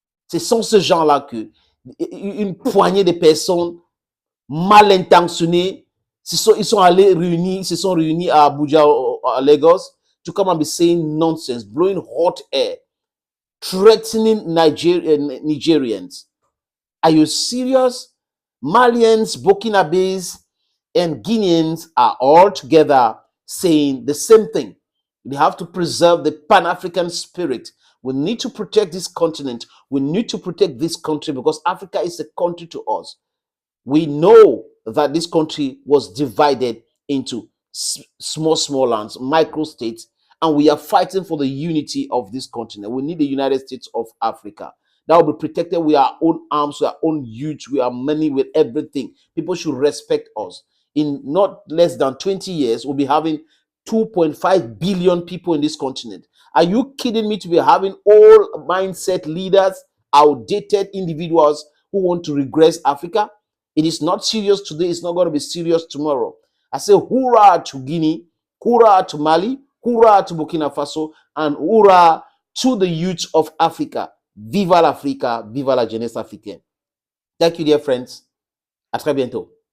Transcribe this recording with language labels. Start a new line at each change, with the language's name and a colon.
French: Ce sont ces gens-là que une poignée de personnes mal intentionnées, ils se sont réunis à Abuja, à Lagos,
English: to come and be saying nonsense, blowing hot air, threatening Nigerians. Are you serious? Malians, Burkinabes, and Guineans are all together saying the same thing. We have to preserve the Pan-African spirit. We need to protect this continent. We need to protect this country because Africa is a country to us. We know that this country was divided into small lands, micro-states, and we are fighting for the unity of this continent. We need the United States of Africa. That will be protected with our own arms, with our own youth, with our money, with everything. People should respect us. In not less than 20 years, we'll be having 2.5 billion people in this continent. Are you kidding me to be having all mindset leaders, outdated individuals who want to regress Africa? It is not serious today. It's not going to be serious tomorrow. I say hurrah to Guinea, hurrah to Mali, hurrah to Burkina Faso, and hurrah to the youth of Africa.
French: Viva l'Africa, viva la jeunesse africaine.
English: Thank you, dear friends.
French: À très bientôt.